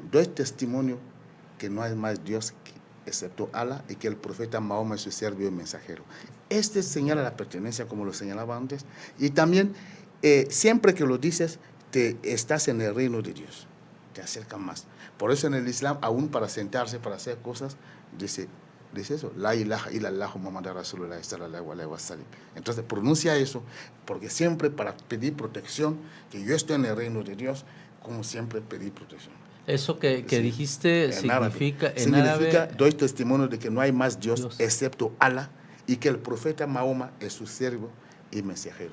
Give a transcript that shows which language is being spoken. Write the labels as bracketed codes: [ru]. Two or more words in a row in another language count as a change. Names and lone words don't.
[es] Doy testimonio que no hay más Dios excepto Allah y que el profeta Mahoma es su siervo y mensajero. Este señala la pertenencia, como lo señalaba antes, y también siempre que lo dices, estás en el reino de Dios, te acercan más. Por eso en el Islam, aún para sentarse, para hacer cosas, dice eso, [ar] لا إله إلا الله محمد رسول الله صلى الله عليه وسلم. [es] Entonces pronuncia eso, porque siempre para pedir protección, que yo estoy en el reino de Dios, como siempre pedir protección. Eso que Sí. dijiste En significa, árabe. en árabe, Doy testimonio de que no hay más Dios excepto Allah y que el profeta Mahoma es su siervo y mensajero.